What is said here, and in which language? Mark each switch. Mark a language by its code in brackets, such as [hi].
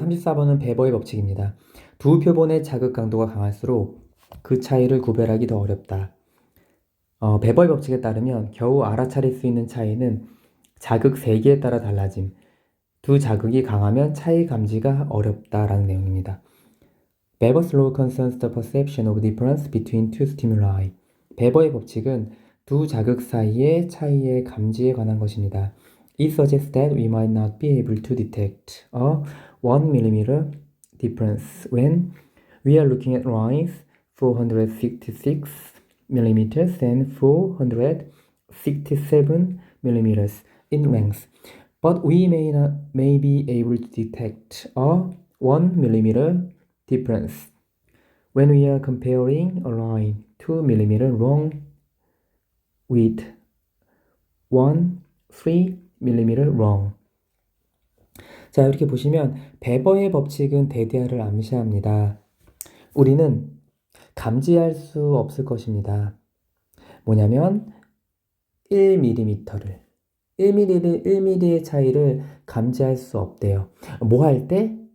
[ko] 34번은 베버의 법칙입니다. 두 표본의 자극 강도가 강할수록 그 차이를 구별하기 더 어렵다. 베버의 법칙에 따르면 겨우 알아차릴 수 있는 차이는 자극 세기에 따라 달라짐. 두 자극이 강하면 차이 감지가 어렵다라는 내용입니다. [en] Weber's law concerns the perception of difference between two stimuli. [ko] 베버의 법칙은 두 자극 사이의 차이의 감지에 관한 것입니다. [en] It suggests that we might not be able to detect a 1mm difference when we are looking at lines 466 mm and 467 mm in length. But we may be able to detect a 1mm difference when we are comparing a line 2mm long with 3mm long. [ko] 자, 이렇게 보시면 베버의 법칙은 대디아를 암시합니다. 우리는 감지할 수 없을 것입니다. 뭐냐면 1mm를 1mm의 차이를 감지할 수 없대요. 뭐 할 때?